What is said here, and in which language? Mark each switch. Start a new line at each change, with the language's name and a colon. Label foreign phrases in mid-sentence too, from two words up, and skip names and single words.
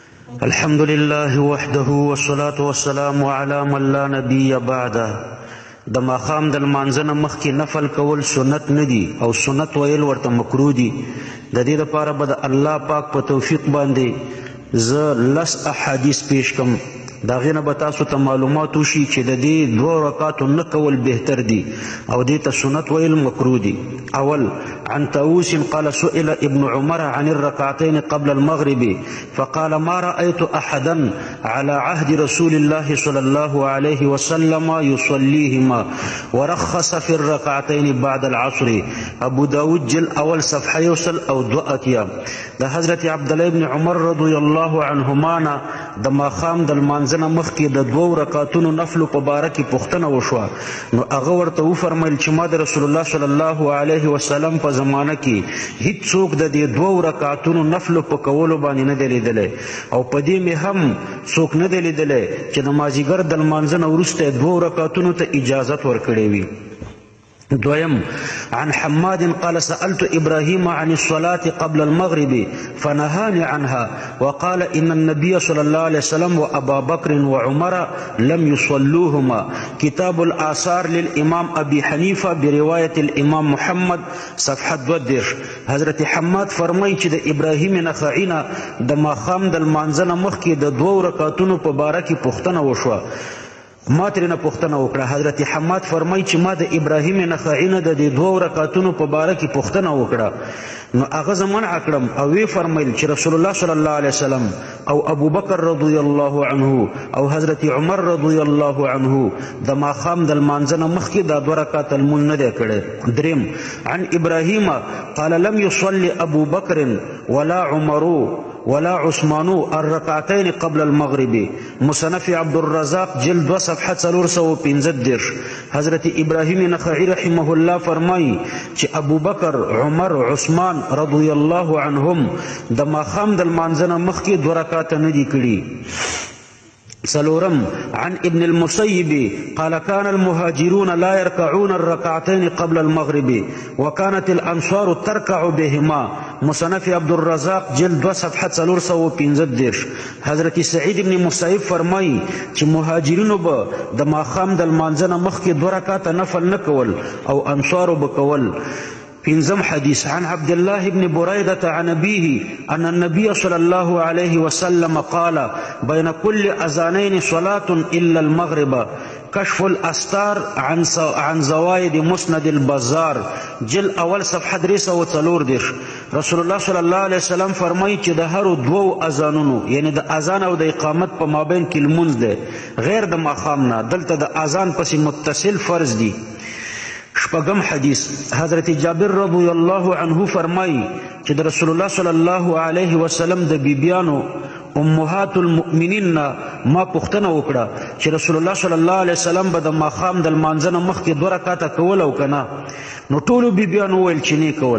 Arabic: الحمد لله وحده والصلاة والسلام على من لا نبي بعده.
Pashto: د ماښام د لمانځنه مخکې نفل کول سنت نه دي او سنت ویل ورته مکروه دي. د دې لپاره به د الله پاک په توفیق باندې زه 10 احادیث پیش کم. د هغې نه به تاسو ته معلومات وشي چې د دې 2 رکعاتو نه کول بهتر دي او دې ته سنت ویل مکروه دي.
Arabic: اول عن طاووس قال سئل ابن عمر عن الركعتين قبل المغرب فقال ما رأيت أحدا على عهد رسول الله صلى الله عليه وسلم يصليهما ورخص في الركعتين بعد العصر.
Pashto: ابو داود جل اول صفحه يوصل او 2 د حضرت عبد الله بن عمر
Arabic: رضی الله عنهما
Pashto: نه د ماښام د لمانځنه مخکې د 2 رکعاتونو نفلو په باره کې پوښتنه وشوه، نو هغه ورته وفرمیل چې ما د رسول الله
Arabic: صلی الله علیه وسلم
Pashto: په زمانه کې هیڅوک د دې 2 رکعاتونو نفلو په کولو باندې نه دی لیدلی او په دې مې هم څوک نه دی لیدلی چې د مازدیګر د لمانځنه وروسته 2 رکعاتونو ته اجازت ورکړې وي.
Arabic: دویم عن حماد قال سألت إبراهيم عن الصلاة قبل المغرب فنهاني عنها وقال إن النبي صلى الله عليه وسلم وأبا بكر وعمر لم يصلوهما. كتاب الآثار للإمام أبي حنيفة برواية الإمام محمد صفحة 2.
Pashto: حضرت حماد فرمای چې د ابراهیم نخعی نه د ماښام د لمانځنه مخکې د 2 رکعاتونو په باره کې پوښتنه وشوه. ما ترېنه پوښتنه وکړه. حضرت حماد فرمای چې ما د ابراهیم نخعی نه د دې 2 رکعاتونو په باره کې پوښتنه وکړه، نو هغه زه منع کړم او وی فرمایل چې رسول الله
Arabic: صلی الله علیه وسلم
Pashto: او ابو بکر
Arabic: رضی الله عنه
Pashto: او حضرت عمر
Arabic: رضی الله عنه
Pashto: د ماښام د لمانځنه مخکې دا 2 رکعات لمونځ نه دی کړی.
Arabic: دریم عن ابراهیم قال لم يصلي ابو بکر ولا عمر ولا عثمان الركعتين قبل المغرب.
Pashto: مصنف عبد الرزاق جلد 2 صفحه 415. حضرت ابراهیم نخعی
Arabic: رحمه الله
Pashto: فرمای چې ابو بکر عمر عثمان
Arabic: رضی الله عنهم
Pashto: د ماښام د لمانځنه مخکې 2 رکعات نه دي کړي.
Arabic: سلورم عن ابن المسيب قال كان المهاجرون لا يركعون الركعتين قبل المغرب وكانت الأنصار تركع بهما.
Pashto: مصنف عبد الرزاق جلد 2 صفحه 415. حضرت سعید ابن مسیب فرمای چې مهاجرینو به د ماښام د لمانځنه مخکې 2 رکعات نفل نه کول او انصارو به کول. پنځم حدیث
Arabic: عن عبد الله بن بريدة عن أبيه أن النبي صلى الله عليه وسلم قال بين كل أذانين صلاة إلا المغرب. كشف الأستار عن زوائد مسند البزار جل اول صفحه 304.
Pashto: رسول الله
Arabic: صلی الله علیه وسلم
Pashto: فرمایي چې د هرو 2 اذانونو یعنی د اذان او د اقامت په مابین کې لمونځ دی غیر د ماښام نه، دلته د اذان پسې متصل فرض دی. شپږم حدیث حضرت جابر
Arabic: رضی الله عنه
Pashto: فرمایي چې د رسول الله
Arabic: صلی الله علیه وسلم
Pashto: د بیبیانو
Arabic: امهات المؤمنین
Pashto: ما پوښتنه وکړه چې رسول الله
Arabic: صلی الله علیه وسلم
Pashto: به د ماښام د لمانځنه مخکې 2 رکعاته کول او که نه، نو ټولو بیبیانو وویل چې نه کول.